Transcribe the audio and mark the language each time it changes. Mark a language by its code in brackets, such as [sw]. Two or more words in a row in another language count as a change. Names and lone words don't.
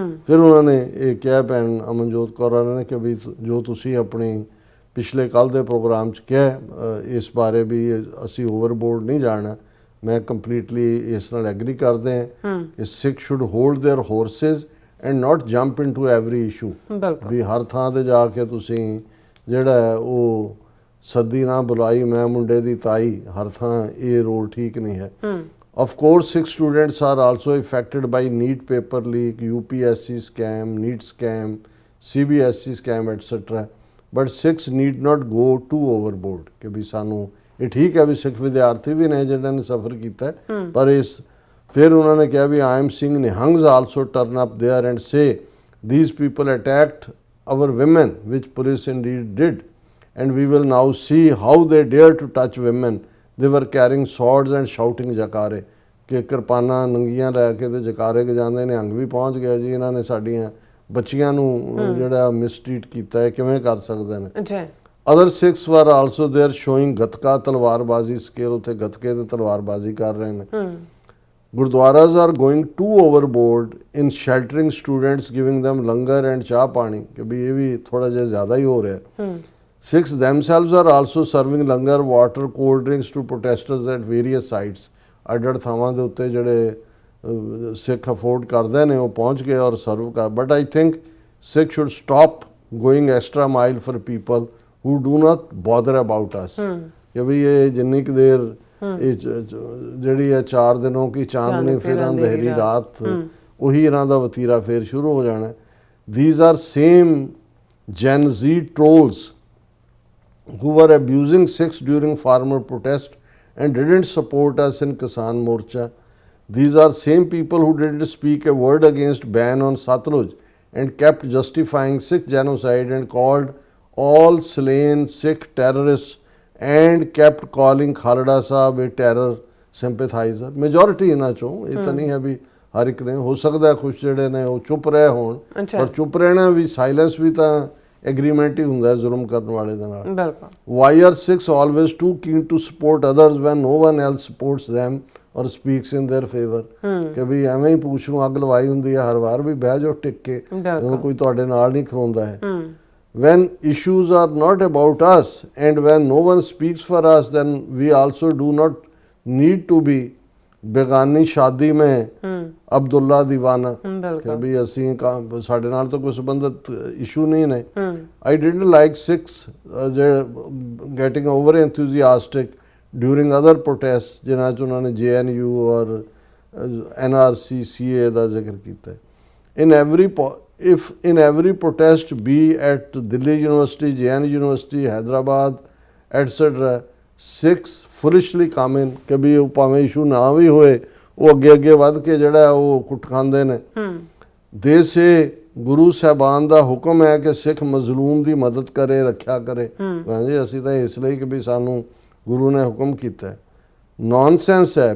[pa] ਫਿਰ ਉਹਨਾਂ ਨੇ ਇਹ ਕਿਹਾ ਭੈਣ ਅਮਨਜੋਤ ਕੌਰ ਨੇ ਕਿ ਵੀ ਜੋ ਤੁਸੀਂ ਆਪਣੀ ਪਿਛਲੇ ਕੱਲ੍ਹ ਦੇ ਪ੍ਰੋਗਰਾਮ 'ਚ ਕਿਹਾ ਇਸ ਬਾਰੇ ਵੀ ਅਸੀਂ ਓਵਰਬੋਰਡ ਨਹੀਂ ਜਾਣਾ, ਮੈਂ ਕੰਪਲੀਟਲੀ ਇਸ ਨਾਲ ਐਗਰੀ ਕਰਦੇ ਹਾਂ ਕਿ [en] Sikh should hold their horses and not jump into every issue. [pa] ਵੀ ਹਰ ਥਾਂ ਤੇ ਜਾ ਕੇ ਤੁਸੀਂ ਜਿਹੜਾ ਹੈ ਉਹ ਸੱਦੀ ਨਾ ਬੁਲਾਈ ਮੈਂ ਮੁੰਡੇ ਦੀ ਤਾਈ, ਹਰ ਥਾਂ ਇਹ ਰੋਲ ਠੀਕ ਨਹੀਂ ਹੈ। [en] Of course, Sikh students are also affected by NEET paper leak, UPSC scam, NEET scam, CBSE scam, etc. But Sikhs need not go too overboard [pa] ਕਿ ਵੀ ਸਾਨੂੰ ਇਹ ਠੀਕ ਹੈ ਵੀ ਸਿੱਖ ਵਿਦਿਆਰਥੀ ਵੀ ਨੇ ਜਿਹਨਾਂ ਨੇ ਸਫਰ ਕੀਤਾ ਪਰ ਇਸ ਫਿਰ ਉਹਨਾਂ ਨੇ ਕਿਹਾ ਵੀ [en] I am seeing Nihangs also turn up there and say these people attacked our women, which police indeed did, and we will now see how they dare to touch women. They were carrying swords and shouting [pa] ਜਕਾਰੇ ਕਿ ਕਿਰਪਾਨਾਂ ਨੰਗੀਆਂ ਲੈ ਕੇ ਤੇ ਜਕਾਰੇ ਜਾਂਦੇ ਨੇ। ਅੰਗ ਵੀ ਪਹੁੰਚ ਗਿਆ ਜੀ ਇਹਨਾਂ ਨੇ ਸਾਡੀਆਂ ਬੱਚੀਆਂ ਨੂੰ ਜਿਹੜਾ ਮਿਸਟ੍ਰੀਟ ਕੀਤਾ ਹੈ ਕਿਵੇਂ ਕਰ ਸਕਦੇ ਨੇ। [en] other Sikhs were also there showing [pa] ਗੱਤਕਾ ਤਲਵਾਰਬਾਜ਼ੀ [en] skill, [pa] ਉੱਥੇ ਗੱਤਕੇ ਤੇ ਤਲਵਾਰਬਾਜ਼ੀ ਕਰ ਰਹੇ ਨੇ। [en] Gurdwaras are going to overboard in sheltering students, giving them langar and [pa] ਚਾਹ ਪਾਣੀ ਕਿ ਵੀ ਇਹ ਵੀ ਥੋੜਾ ਜਿਹਾ ਜ਼ਿਆਦਾ ਹੀ ਹੋ ਰਿਹਾ। [en] Sikhs themselves are also serving langar, water, cold drinks to protesters at various sites। [pa] ਅੱਡ ਥਾਵਾਂ ਦੇ ਉੱਤੇ ਜਿਹੜੇ ਸਿੱਖ ਅਫੋਰਡ ਕਰਦੇ ਨੇ ਉਹ ਪਹੁੰਚ ਗਏ ਔਰ ਸਰਵ ਕਰ। [en] But I think Sikh should stop going extra mile for people who do not bother about us [pa] ਕਿ ਵੀ ਇਹ ਜਿੰਨੀ ਕੁ ਦੇਰ ਇਹ ਜਿਹੜੀ ਹੈ [hi] 4 दिनों की चाँदनी फिर अँधेरी रात [pa] ਉਹੀ ਇਹਨਾਂ ਦਾ ਵਤੀਰਾ ਫੇਰ ਸ਼ੁਰੂ ਹੋ ਜਾਣਾ। [en] These are same Gen Z trolls who were abusing Sikhs during farmer protest and didn't support us in Kisan Morcha. These are same people who didn't speak a word against ban on Satluj and kept justifying Sikh genocide and called all slain Sikh terrorists and kept calling Khalda Sahab a terror sympathizer. [pa] Majority ਇਹਨਾਂ ਚੋਂ ਇਹ ਤਾਂ ਨਹੀਂ ਹੈ ਵੀ ਹਰ ਇੱਕ ਨੇ, ਹੋ ਸਕਦਾ ਕੁਛ ਜਿਹੜੇ ਨੇ ਉਹ ਚੁੱਪ ਰਹੇ ਹੋਣ, ਅੱਛਾ। ਪਰ ਚੁੱਪ ਰਹਿਣਾ ਵੀ ਸਾਇਲੈਂਸ ਵੀ ਤਾਂ ਐਗਰੀਮੈਂਟ ਹੀ ਹੁੰਦਾ ਹੈ ਜ਼ੁਲਮ ਕਰਨ ਵਾਲੇ ਦੇ ਨਾਲ। ਬਿਲਕੁਲ। [en] Why are Sikhs always too keen to support others when no one else supports them or speaks in their favor? [pa] ਕਿ ਵੀ ਐਵੇਂ ਹੀ ਪੂਛ ਨੂੰ ਅੱਗ ਲਵਾਈ ਹੁੰਦੀ ਹੈ ਹਰ ਵਾਰ, ਵੀ ਬਹਿ ਜਾਓ ਟਿਕ ਕੇ ਜਦੋਂ ਕੋਈ ਤੁਹਾਡੇ ਨਾਲ ਨਹੀਂ ਖਲੋਂਦਾ ਹੈ। [en] When issues are not about us and when no one speaks for us, then we also do not need to be [hi] बेगानी शादी में अब्दुल्ला दीवाना [pa] ਕਿ ਵੀ ਅਸੀਂ ਸਾਡੇ ਨਾਲ ਤਾਂ ਕੋਈ ਸੰਬੰਧਿਤ ਇਸ਼ੂ ਨਹੀਂ ਨੇ। [en] I didn't like Sikhs getting over enthusiastic during other protests [pa] ਜਿਨ੍ਹਾਂ 'ਚ ਉਹਨਾਂ ਨੇ JNU ਔਰ NRC CA ਦਾ ਜ਼ਿਕਰ ਕੀਤਾ ਹੈ। [en] If in every protest be at Delhi University, JNU University, Hyderabad, etc., Sikhs foolishly come in [pa] ਕਿ ਵੀ ਉਹ ਭਾਵੇਂ ਇਸ਼ੂ ਨਾ ਵੀ ਹੋਏ ਉਹ ਅੱਗੇ ਵੱਧ ਕੇ ਜਿਹੜਾ ਉਹ ਕੁੱਟ ਖਾਂਦੇ ਨੇ। [en] they say [pa] ਗੁਰੂ ਸਾਹਿਬਾਨ ਦਾ ਹੁਕਮ ਹੈ ਕਿ ਸਿੱਖ ਮਜ਼ਲੂਮ ਦੀ ਮਦਦ ਕਰੇ, ਰੱਖਿਆ ਕਰੇ। ਹਾਂਜੀ, ਅਸੀਂ ਤਾਂ ਇਸ ਲਈ ਕਿ ਵੀ ਸਾਨੂੰ ਗੁਰੂ ਨੇ ਹੁਕਮ ਕੀਤਾ। ਨੌਨਸੈਂਸ ਹੈ।